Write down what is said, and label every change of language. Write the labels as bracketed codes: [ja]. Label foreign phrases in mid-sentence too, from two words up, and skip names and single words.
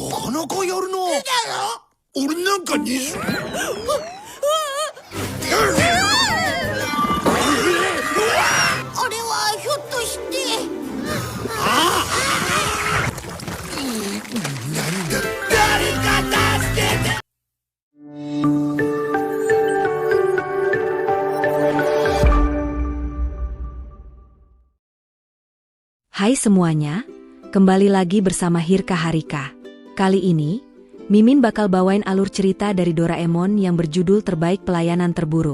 [ja] なかやるな。俺なんかにす。あれはひょっとして。なんだ。誰か助けて。 [id] Hai semuanya, kembali lagi bersama Hirka Harika. Kali ini, Mimin bakal bawain alur cerita dari Doraemon yang berjudul Terbaik Pelayanan Terburuk.